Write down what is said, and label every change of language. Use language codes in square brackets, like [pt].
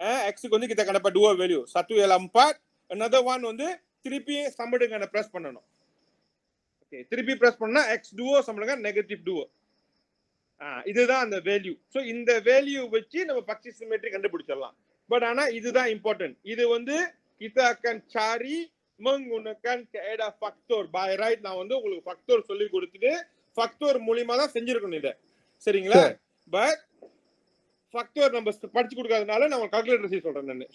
[ta] எக்ஸுக்கு வந்து [ms] kita akan dapat [ta] 2 value. satu ialah 4, another one வந்து திருப்பி சம்மடுங்க ப்ரெஸ் பண்ணணும். ஓகே, திருப்பி ப்ரெஸ் பண்ணா எக்ஸ் duo சம்மடுங்க நெகட்டிவ் duo. இதுதான் அந்த வேல்யூ. ஸோ இந்த வேல்யூ வச்சு நம்ம பக்சி சிமெட்ரி கண்டுபிடிச்சிடலாம். பட் ஆனா இதுதான் இம்பார்ட்டன்ட். இது வந்து [ms] kita akan cari menggunakan kaedah faktor. [en] By right [ta] நான் வந்து உங்களுக்கு ஃபேக்டர் சொல்லி கொடுத்துட்டு ஃபேக்டர் மூலமா தான் செஞ்சிருக்கணும் இத. சரிங்களா? பட் ஃபேக்டர் நம்ம படிச்சு கொடுக்காதனால நான் கால்குலேட்டர் செய்ய சொல்றேன் நான்.